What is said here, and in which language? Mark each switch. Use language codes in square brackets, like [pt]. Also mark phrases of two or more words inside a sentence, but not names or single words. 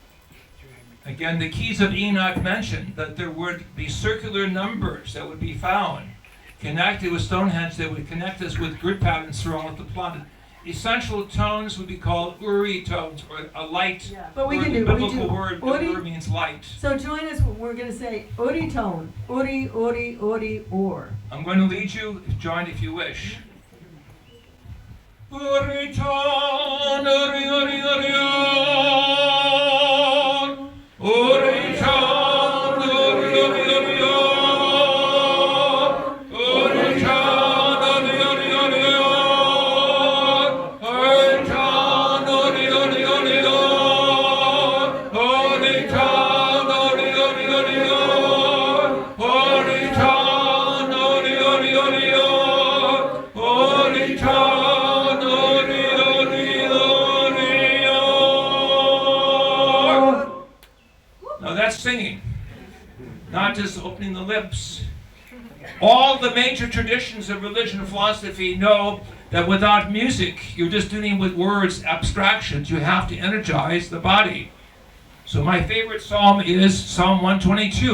[en] Again, the keys of Enoch mentioned that there would be circular numbers that would be found connected with Stonehenge that would connect us with grid patterns throughout the planet. Essential tones would be called Uri tones, or a light. yeah, but we word. can The do, biblical word Uri. Ur means light. So join us, we're going to say Uri tone, Uri, Uri, Uri, Or. I'm going to lead you, join if you wish. Uri ton, Uri, Uri, Uri, Uri, Uri ton, Uri, Uri, Uri, Uri ton, Uri, Uri, Uri, Uri ton, Uri, Uri, Uri, Uri ton, Uri, Uri, Uri, Uri ton, Uri, Uri, Uri, Uri ton, Uri, Uri, Uri. Now that's singing, not just opening the lips. All the major traditions of religion and philosophy know that without music, you're just dealing with words, abstractions. You have to energize the body. So my favorite psalm is Psalm 122.